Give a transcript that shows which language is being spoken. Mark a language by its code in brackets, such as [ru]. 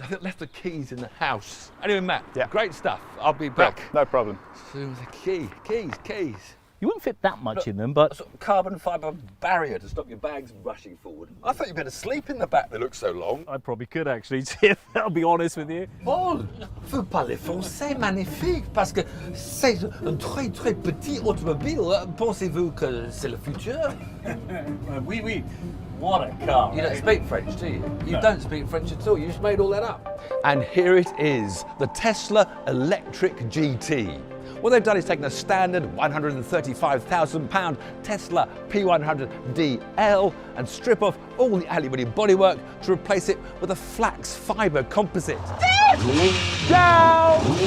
[en] I think I left the keys in the house. Anyway, Matt, great stuff. I'll be back. No problem. Soon as the keys. You wouldn't fit that much in them, but Sort of carbon fibre barrier to stop your bags rushing forward. I thought you'd better sleep in the back. They look so long. I probably could actually, Tiff. I'll be honest with you. [fr] Paul, vous parlez français magnifique parce que c'est un très très petit automobile. Pensez-vous que c'est le futur? [en] Oui. What a car. You don't speak French, do you? You don't speak French at all. You just made all that up. And here it is, the Tesla Electric GT. What they've done is taken a standard £135,000 Tesla P100DL and strip off all the aluminium bodywork to replace it with a flax fibre composite. Down!